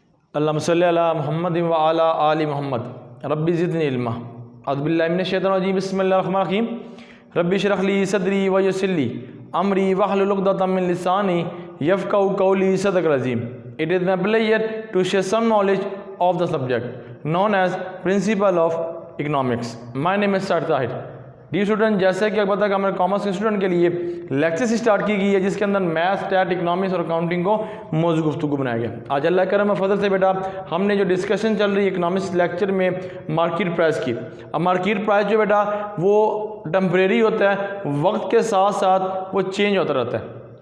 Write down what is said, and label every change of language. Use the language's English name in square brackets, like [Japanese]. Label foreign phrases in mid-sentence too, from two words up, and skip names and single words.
[Arabic] اللهم صل على محمد وعلى آل محمد رب زدني علما. أعوذ بالله من الشيطان الرجيم۔ بسم الله الرحمن الرحيم. رب اشرح لي صدري ويسر لي أمري واحلل عقدة من لساني يفقهوا قولي۔ صدق العظيم. [English] It is my pleasure to share some knowledge of the subject known as Principle of Economics. My name is Sir Tahir. D student, [Urdu] جیسے کہ پتا ہے ہمارے کامرس کے اسٹوڈنٹ کے لیے [English] lecture start [Urdu] کی گئی ہے جس کے اندر [English] math, stat, economics [Urdu] اور اکاؤنٹنگ کو موجود گفتگو بنایا گیا. آج اللہ کرم فضل سے بیٹا ہم نے جو ڈسکشن چل رہی ہے [English] economics lecture [Urdu] में [English] market price [Urdu] की। अब [English] market price [Urdu] جو بیٹا وہ ٹمپریری ہوتا ہے، وقت کے ساتھ ساتھ وہ چینج ہوتا رہتا ہے.